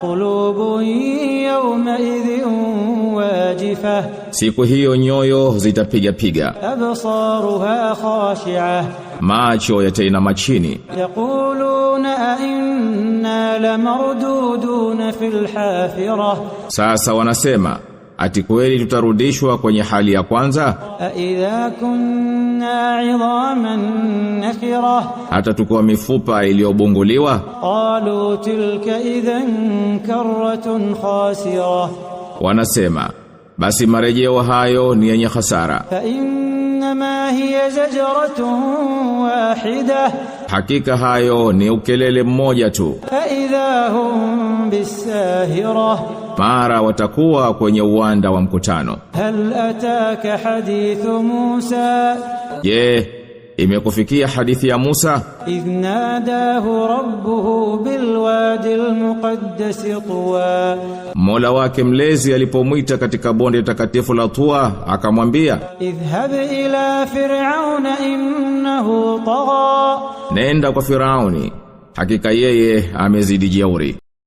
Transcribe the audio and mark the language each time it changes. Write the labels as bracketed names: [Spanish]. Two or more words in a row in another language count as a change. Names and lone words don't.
[Arabic] قلوب يومئذ واجفة [Swahili] siku hiyo nyoyo zitapiga piga [Arabic] أبصارها خاشعة [Swahili] macho yatainama chini [Arabic] يقولون أئنا لمردودون في الحافرة [Swahili] sasa wanasema ati kweli tutarudishwa kwenye hali ya kwanza [Arabic] أإذا كنا عظاما نخرة [Swahili] hata tukiwa mifupa iliyobunguliwa [Arabic] قالوا تلك إذا كرة خاسرة [Swahili] wanasema basi marejeo hayo ni yenye hasara [Arabic] فإنما هي زجرة واحدة [Swahili] hakika hayo ni ukelele mmoja tu [Arabic] فإذا هم بالساهرة [Swahili] mara watakuwa kwenye uwanda wa mkutano [Arabic] هل أتاك حديث موسى [Swahili] je imekufikia hadithi ya Musa [Arabic] إذ ناداه ربه بالوادي المقدس طوى [Swahili] Mola wake mlezi alipomwita katika bonde takatifu la Tua akamwambia [Arabic] اذهب إلى فرعون إنه طغى [Swahili] nenda kwa Firauni hakika yeye amezidi jeuri